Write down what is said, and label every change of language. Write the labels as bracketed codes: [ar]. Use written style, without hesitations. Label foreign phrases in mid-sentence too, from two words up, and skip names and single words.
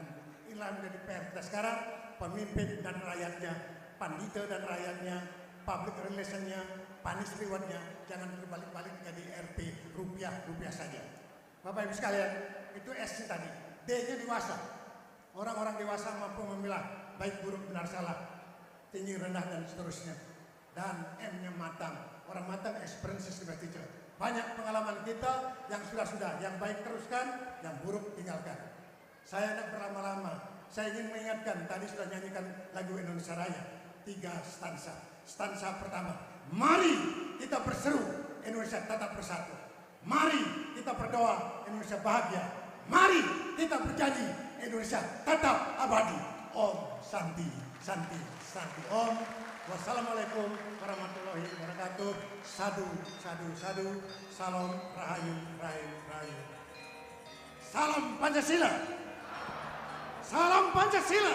[id] Inilah menjadi PR kita sekarang, pemimpin dan rakyatnya, pandita dan rakyatnya, [en] public relationnya, [id] panis rewardnya, jangan berbalik-balik jadi RP, rupiah saja. Bapak Ibu sekalian, itu S tadi. D-nya dewasa. Orang-orang dewasa mampu memilah baik buruk benar salah, tinggi rendah dan seterusnya. Dan M-nya matang. Orang matang [en] experiences the teacher. [id] Banyak pengalaman kita yang sudah-sudah, yang baik teruskan, yang buruk tinggalkan. Saya tidak berlama-lama. Saya ingin mengingatkan, tadi sudah nyanyikan lagu Indonesia Raya, 3 stansa. Stansa pertama, mari kita berseru Indonesia tetap bersatu. Mari kita berdoa Indonesia bahagia. Mari kita berjanji Indonesia tetap abadi. [sa] ओम् शान्तिः शान्तिः शान्तिः। ओम्. [ar] والسلام عليكم ورحمة الله وبركاته. [sa] साधु साधु साधु. [id] Salam rahayu, rahayu, rahayu. Salam Pancasila. Salam Pancasila.